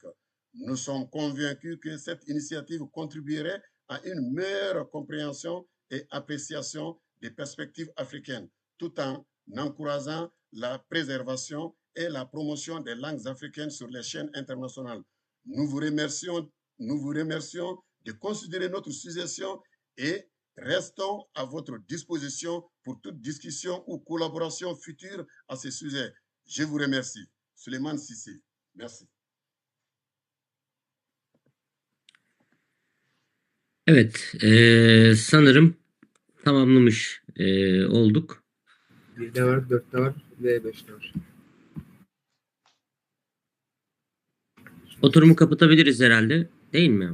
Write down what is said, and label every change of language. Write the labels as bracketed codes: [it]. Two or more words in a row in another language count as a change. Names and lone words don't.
[fr] Nous sommes convaincus que cette initiative contribuerait à une meilleure compréhension et appréciation des perspectives africaines, tout en encourageant la préservation et la promotion des langues africaines sur les chaînes internationales. Nous vous remercions de considérer notre suggestion et restons à votre disposition pour toute discussion ou collaboration future à ce sujet. Je vous remercie. Souleymane Cissé. Merci. [tr] Evet, sanırım tamamlamış olduk. 1'de var, 4'te var ve 5'te var. Oturumu kapatabiliriz herhalde, değil mi?